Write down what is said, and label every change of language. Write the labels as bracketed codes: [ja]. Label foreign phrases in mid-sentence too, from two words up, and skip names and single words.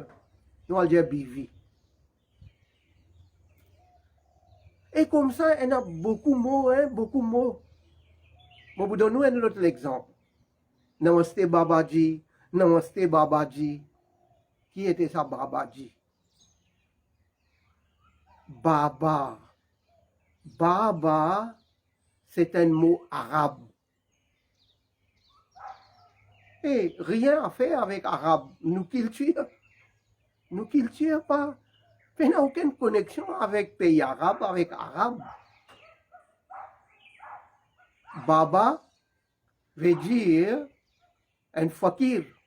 [fr] Nous allons dire bivi. Et comme ça, il y a beaucoup de mots, hein, beaucoup de mots. Je vous donne un autre exemple. [hi] Namaste Babaji, Namaste Babaji. [fr] Qui était ça Babaji? Baba. Baba, c'est un mot arabe. Et rien à faire avec arabe, nous culture. nous culture pas, mais n'a aucune connexion avec pays arabe, avec arabe. Baba veut dire un fakir.